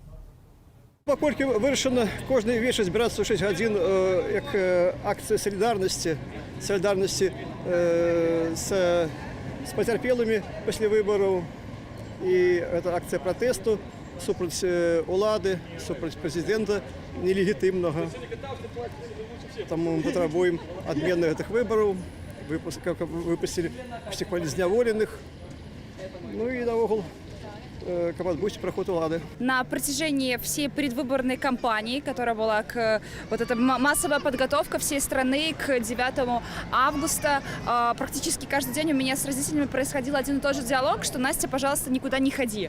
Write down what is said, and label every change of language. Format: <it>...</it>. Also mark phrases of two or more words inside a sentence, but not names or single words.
<be>Паколькі вырашана кожны вечар збірацца ў 6 гадзін як акцыя салідарнасці з пацярпелымі пасля выбараў, і гэта акцыя пратэсту супраць улады, супраць прэзідэнта нелегітымнага. Таму мы патрабуем адмены гэтых выбараў, выпусцілі усіх палізняволеных.</be> <ru>Ну и наогул, как отбудет проход улады. На протяжении всей предвыборной кампании, которая была вот эта массовая подготовка всей страны к 9 августа, практически каждый день у меня с родителями происходил один и тот же диалог, что: Настя, пожалуйста, никуда не ходи.</ru>